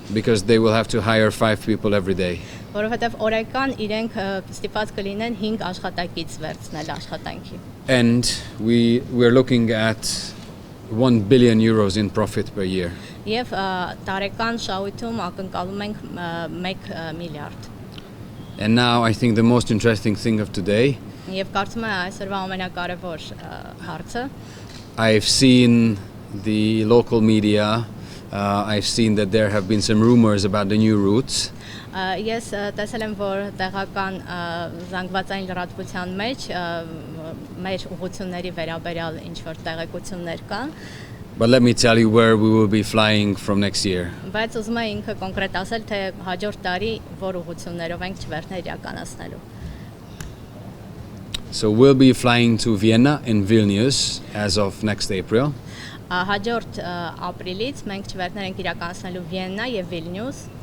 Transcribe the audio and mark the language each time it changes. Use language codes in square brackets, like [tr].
[en] Because they will have to hire 5 people every day. [hy] որովհետև օրական իրենք ստիպված կլինեն 5 աշխատակից վերցնել աշխատանքի։ [en] And we're looking at 1 billion euros in profit per year. [hy] Եվ տարեկան շահույթում ակնկալում ենք 1 միլիարդ։ [en] And now I think the most interesting thing of today, [hy] Եվ կարծում եմ այսօրվա ամենակարևոր հարցը, [en] I've seen the local media, I've seen that there have been some rumors about the new routes. [hy] Ես տեսել եմ, որ տեղական զանգվածային լրատվության մեջ մեր ուղղությունների վերաբերյալ ինչ-որ տեղեկություններ կան, [en] But let me tell you where we will be flying from next year. [hy] բայց ուզում եմ ինքը կոնկրետ ասել, թե հաջորդ տարի որ ուղղություններով ենք չվերթներ իրականացնելու։ [en] So we'll be flying to Vienna and Vilnius as of next April. [hy] Հաջորդ ապրիլից մենք չվերթներ ենք իրականացնելու Վիեննա եւ Վիլնյուս,